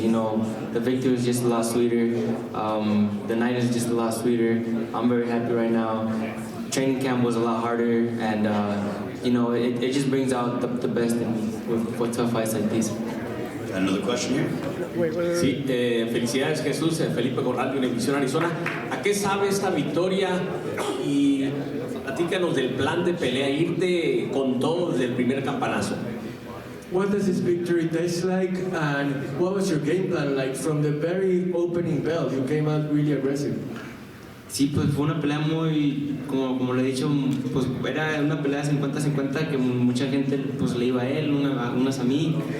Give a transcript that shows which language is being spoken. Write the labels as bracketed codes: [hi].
[en] The victory is just a lot sweeter. The night is just a lot sweeter. I'm very happy right now. Training camp was a lot harder, and it just brings out the best in me with tough fights like these. Got another question here? [es] Sí, felicidades Jesús, Felipe Corral de Univisión Arizona. ¿A qué sabe esta victoria? Y platícanos del plan de pelea, irte con todo desde el primer campanazo. [en] What does this victory taste like, and what was your game plan like from the very opening bell? You came out really aggressive. [es] Sí, pues fue una pelea muy, como le he dicho, pues era una pelea 50-50 que mucha gente pues le iba a él, unas a mí.